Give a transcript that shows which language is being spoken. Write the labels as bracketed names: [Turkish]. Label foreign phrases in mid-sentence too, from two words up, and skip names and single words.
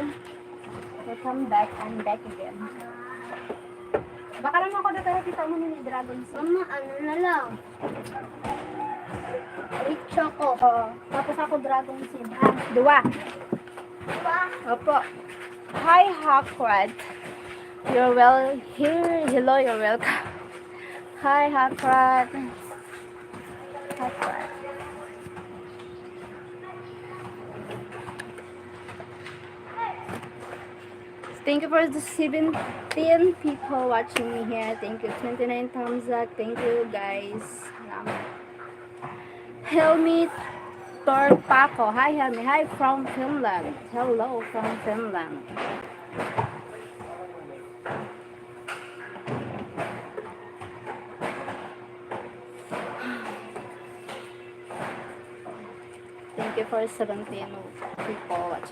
[English] Welcome back. I'm back again. [Filipino] Baka lang ako dito kita mo ni Dragon Seed. Mama, ano na lang. [English] Rich choco. [Filipino] Tapos ako Dragon Seed. Dua. Diba? Opo. Hi Hakwad. [English] You're well here. Hello, you're welcome. Hi Hakwad. Hakwad. Thank you for the 17 people watching me here. Thank you. 29 thumbs up. Thank you guys. [Filipino] Salamat. [English] Helmi Torpaco. Hi Helmi. Hi from Finland. Hello from Finland. Thank you for 17 people watching.